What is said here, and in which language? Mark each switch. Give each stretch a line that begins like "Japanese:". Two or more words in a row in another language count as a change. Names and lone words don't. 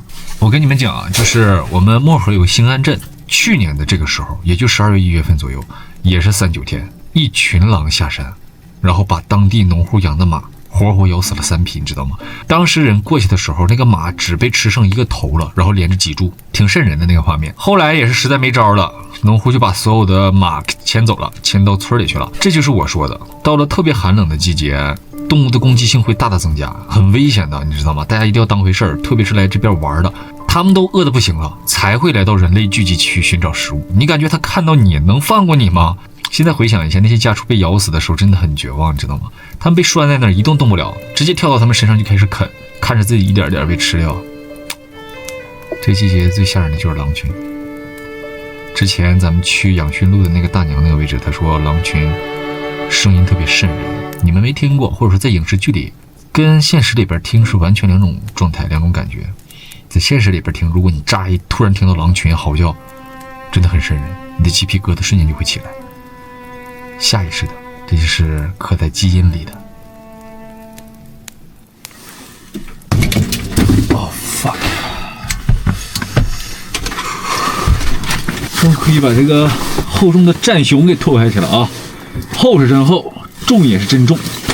Chinese: 我跟你們講啊，就是我們漠河有個興安鎮，去年的這個時候，也就12月1月份左右，也是3、9天，一群狼下山，然後把當地農戶養的馬活活咬死了3匹，你知道嗎？當時人過去的時候，那個馬只被吃剩1個頭了，然後連着脊柱，挺瘆人的那個畫面。後來也是實在沒招了，農戶就把所有的馬牽走了，牽到村裡去了。這就是我說的，到了特別寒冷的季節，動物的攻擊性會大大增加，很危險的，你知道嗎？大家一定要當回事兒，特別是來這邊玩的，他們都餓得不行了，才會來到人類聚集區尋找食物。你感覺他看到你能放過你嗎？現在回想一下，那些家畜被咬死的時候真的很絕望，你知道嗎？他們被拴在那兒一動動不了，直接跳到他們身上就開始啃，看着自己一點點被吃掉。這季節最嚇人的就是狼群。之前咱們去養馴路的那個大娘那個位置，他說狼群聲音特別瘆人，你們沒聽過，或者說在影視劇裡跟現實裡邊聽是完全兩種狀態，兩種感覺。在現實裡邊聽，如果你乍一突然聽到狼群嚎叫，真的很瘆人，你的雞皮疙瘩瞬間就會起來，下意識的，這就是刻在基因裡的。哦 fuck！終於可以把這個厚重的戰熊給脫開去了啊！厚是真厚，重也是真重。